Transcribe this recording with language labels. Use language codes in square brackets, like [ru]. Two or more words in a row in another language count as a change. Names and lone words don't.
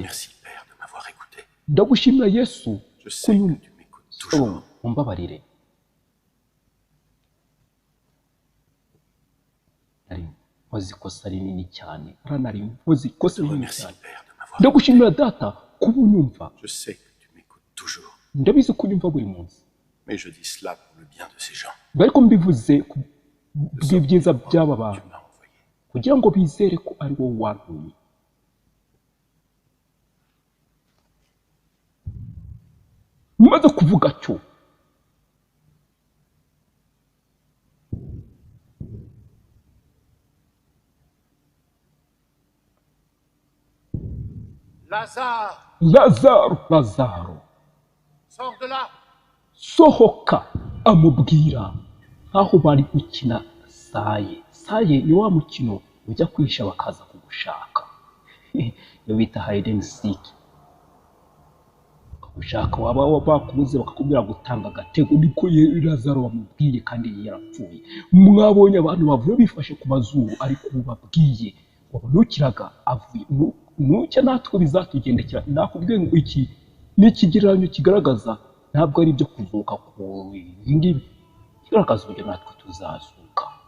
[rw] Ndagushimira Yesu ko umbabarire. Nari nkoze ikosa rinini cyane, ndagushimira Data kuba unyumva. Ndabizi ko unyumva buri munsi. [fr] Mais je dis cela pour le bien de ces gens. [rw] Ariko mbivuze bw'ibyiza by'aba bantu, kugira ngo bizere ko ari wowe wantumye. Mumaze kuvuga cyo, Lazaro, [fr] Sors de là. [rw] sohoka. Amubwira aho bari gukina saye ni wa mukino ujya kwisha bakaza kugushaka. Iyo bita [en] hide and seek. [rw] Ushaka waba bakubuze bakakubwira gutanga agatego, niko Lazaro bamubwiye kandi yarapfuye. Mwabonye abantu bavuye bifashe ku mazuru, ariko babwiye wabonukiraga avuye nucya natwe bizatugendekera. Nakubwiye ngo iki ni ikigereranyo kigaragaza, ntabwo ari ibyo kuzuka ku ngibi, kigaragaza uburyo natwe tuzazuka.